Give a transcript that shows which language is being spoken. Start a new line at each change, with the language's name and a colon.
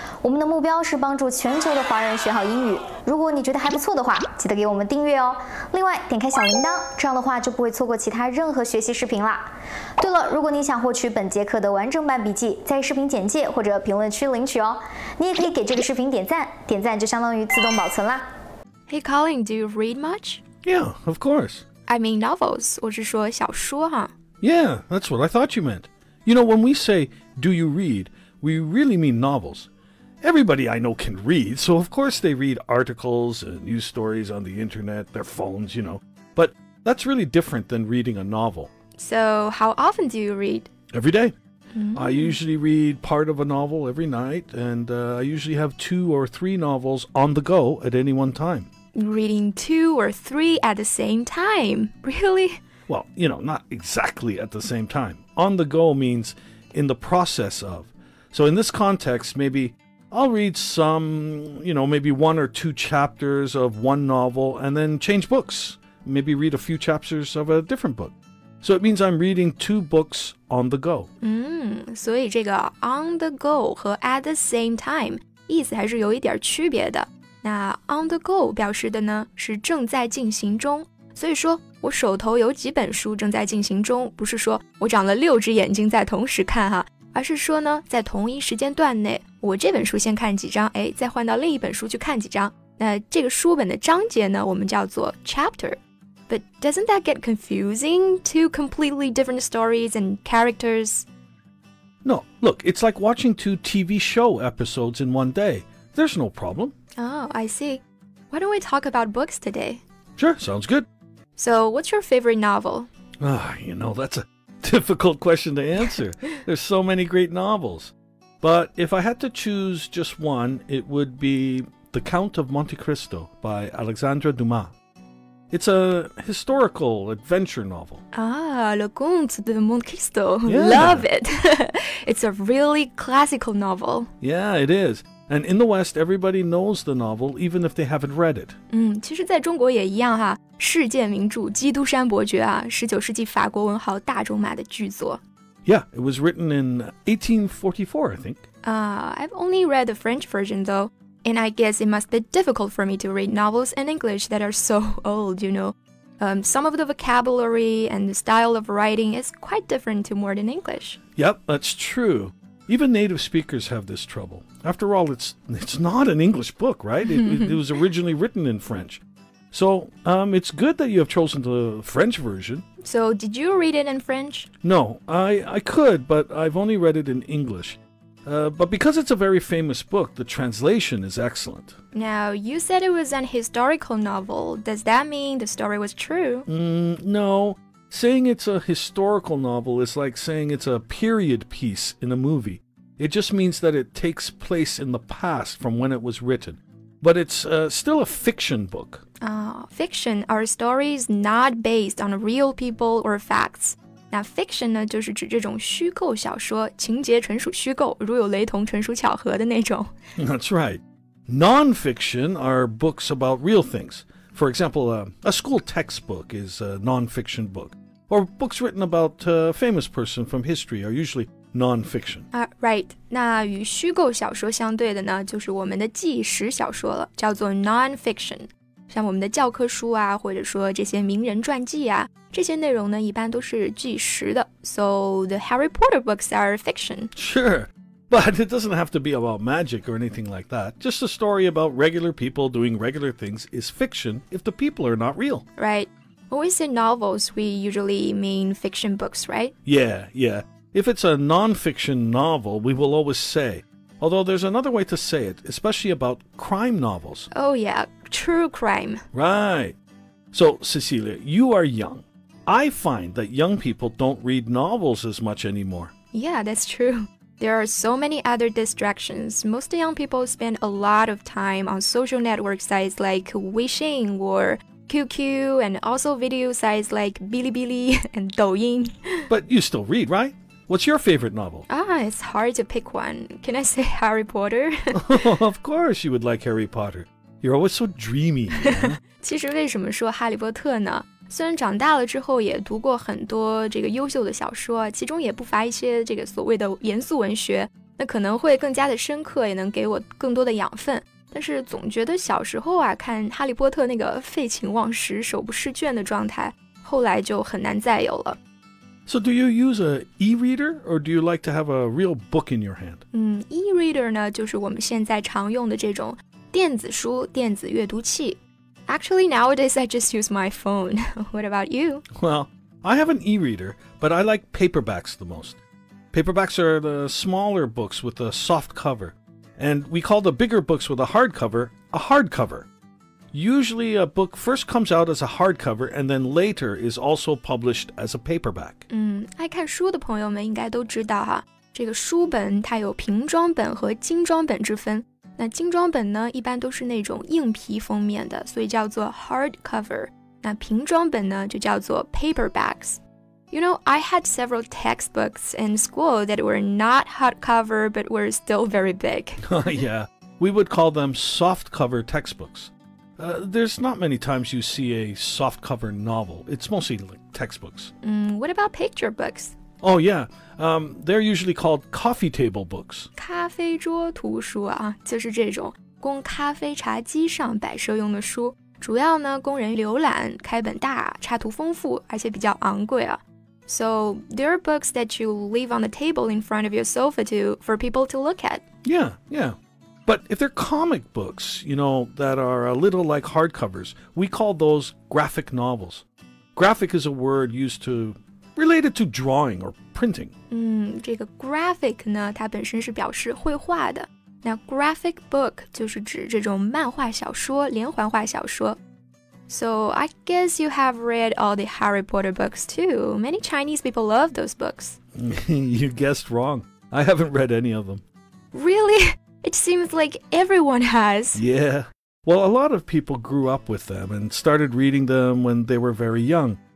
Chinese: 我们的目标是帮助全球的华人学好英语。如果你觉得还不错的话，记得给我们订阅哦。另外，点开小铃铛，这样的话就不会错过其他任何学习视频啦。对了，如果你想获取本节课的完整版笔记，在视频简介或者评论区领取哦。你也可以给这个视频点赞，点赞就相当于自动保存啦。
English: Hey Colin, do you read much? Yeah, of course. I mean novels,
Chinese: 我是说小说哈。
English: Yeah, that's what I thought you meant. You know, when we say, do you read, we really mean novels. Everybody I know can read, so of course they read articles and news stories on the internet, their phones, you know. But that's really different than reading a novel. So, how often do you read? Every day. I usually read part of a novel every night, and I usually have 2 or 3 novels on the go at any one time. Reading 2 or 3 at the same time? Really? Well, you know, not exactly at the same time. On the go means in the process of. So in this context, maybe I'll read some, maybe 1 or 2 chapters of one novel and then change books. Maybe read a few chapters of a different book. So it means I'm reading 2 books on the go.
Chinese: 所以这个
English: on the go
Chinese: 和
English: at the same time
Chinese: 意思还是有一点区别的。那 on the go 表示的呢是正在进行中，所以说我手头有几本书正在进行中，不是说我长了6只眼睛在同时看哈，而是说呢在同一时间段内，我这本书先看几章，再换到另一本书去看几章。那这个书本的章节呢，我们叫做 chapter。
English: But doesn't that get confusing? 2 completely different stories and characters? No, look, it's like watching 2 TV show episodes in one day. There's no problem. Oh, I see. Why don't we talk about books today? Sure, sounds good. So, what's your favorite novel? That's a difficult question to answer. There's so many great novels. But if I had to choose just one, it would be The Count of Monte Cristo by Alexandre Dumas. It's a historical adventure novel. Le Comte de Monte Cristo. Yeah. Love it. It's a really classical novel. Yeah, it is. And in the West, everybody knows the novel, even if they haven't read it.
Chinese: 其实在中国也一样哈，世界名著《基督山伯爵》啊，19世纪法国文豪大仲马的巨作。
English: Yeah, it was written in 1844, I think. I've only read the French version though. And I guess it must be difficult for me to read novels in English that are so old, Some of the vocabulary and the style of writing is quite different to modern English. Yep, that's true. Even native speakers have this trouble. After all, it's not an English book, right? It was originally written in French. So it's good that you have chosen the French version. So did you read it in French? No, I could, but I've only read it in English. But because it's a very famous book, the translation is excellent. Now, you said it was an historical novel. Does that mean the story was true? No. Saying it's a historical novel is like saying it's a period piece in a movie. It just means that it takes place in the past from when it was written. But it's still a fiction book. Fiction are stories not based on real people or facts.
Chinese: 那 fiction 呢，就是指这种虚构小说，情节纯属虚构，如有雷同，纯属巧合的那种。
English: That's right. Non-fiction are books about real things. For example, a school textbook is a non-fiction book. Or books written about a famous person from history are usually non-fiction. Right.
Chinese: 那与虚构小说相对的呢，就是我们的纪实小说了，叫做 non-fiction。像我们的教科书啊，或者说这些名人传记啊，这些内容呢，一般都是纪实的。
English: So the Harry Potter books are fiction. Sure, but it doesn't have to be about magic or anything like that. Just a story about regular people doing regular things is fiction if the people are not real. Right. When we say novels, we usually mean fiction books, right? Yeah. If it's a non-fiction novel, we will always say. Although there's another way to say it, especially about crime novels. Oh yeah, true crime. Right. So, Cecilia, you are young. I find that young people don't read novels as much anymore. Yeah, that's true. There are so many other distractions. Most young people spend a lot of time on social network sites like Weixin or QQ, and also video sites like Bilibili and Douyin. But you still read, right? What's your favorite novel? It's hard to pick one. Can I say Harry Potter? Of course you would like Harry Potter. You're always so dreamy.
Chinese: 其实为什么说哈利波特呢？虽然长大了之后也读过很多这个优秀的小说，其中也不乏一些这个所谓的严肃文学，那可能会更加的深刻，也能给我更多的养分。但是总觉得小时候啊，看哈利波特那个废寝忘食、手不释卷的状态，后来就很难再有了。
English: So do you use an e-reader or do you like to have a real book in your hand?
Chinese: E-reader 呢，就是我们现在常用的这种电子书、电子阅读器。
English: Actually, nowadays I just use my phone. What about you? Well, I have an e-reader, but I like paperbacks the most. Paperbacks are the smaller books with a soft cover. And we call the bigger books with a hardcover a hardcover. Usually a book first comes out as a hardcover and then later is also published as a paperback.
Chinese: 爱看书的朋友们应该都知道哈，这个书本它有平装本和精装本之分。那精装本呢，一般都是那种硬皮封面的，所以叫做 hardcover。那平装本呢，就叫做 paperbacks。
English: You know, I had several textbooks in school that were not hardcover but were still very big. Yeah, we would call them softcover textbooks. There's not many times you see a softcover novel. It's mostly like textbooks. What about picture books? Oh, yeah. They're usually called coffee table books. 咖啡桌图书啊，就是这种供咖啡茶几上摆设用的书，主要呢供人浏览，开本大，插图丰富，而且比较昂贵啊。 So there are books that you leave on the table in front of your sofa for people to look at. Yeah. But if they're comic books, that are a little like hardcovers, we call those graphic novels. Graphic is a word used related to drawing or printing.
Chinese: 这个 graphic 呢，它本身是表示绘画的。那 graphic book 就是指这种漫画小说、连环画小说。
English: So I guess you have read all the Harry Potter books too. Many Chinese people love those books. You guessed wrong. I haven't read any of them. Really? It seems like everyone has. Yeah. Well, a lot of people grew up with them and started reading them when they were very young.